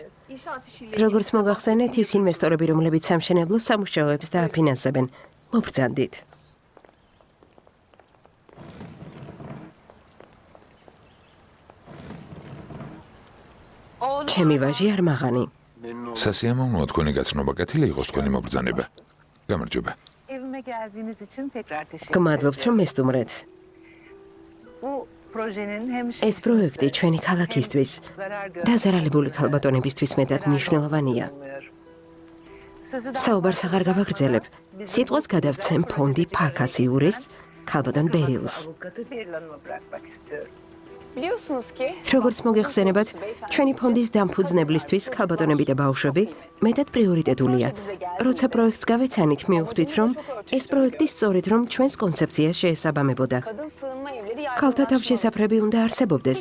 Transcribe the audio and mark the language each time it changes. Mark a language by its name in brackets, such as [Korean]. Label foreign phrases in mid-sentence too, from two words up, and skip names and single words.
[Georgian] როგორც მოგახსენეთ, ის ინვესტორები, რომლებიც სამშენებლო სამუშაოებს დააფინანსებენ, მობრძანდით. ჩემი ვაჟი არ მაღანი. სასიამოვნოა თქვენი გაცნობა, კეთილი იყოს თქვენი მობრძანება. გამარჯობა. [Turkish] Evime geldiğiniz için tekrar teşekkür [Georgian] გმადლობთ რომ მესტუმრეთ. [Turkish] Bu projenin hem [Georgian] ეს პროექტი ჩვენი ქალაქისთვის და ზარალებული ქალბატონებისთვის მეტად მნიშვნელოვანია. საუბარს აღარ გავაგრძელებ. სიტყვას გადავცემ ფონდი ფაქას იურისტს, ქალბატონ ბერილს. [Turkish] avukatı Berilan'ıma bırakmak istiyorum. [Georgian] როგორც მოგეხსენებათ, ჩვენი ფონდის დამფუძნებლისთვის ქალბატონები და ბავშვები მეტად პრიორიტეტულია. როცა პროექტს გავეცანით, მივხვდით, რომ ეს პროექტი სწორედ რომ ჩვენს კონცეფციას შეესაბამებოდა. ქალთა თავშესაფრები უნდა არსებობდეს.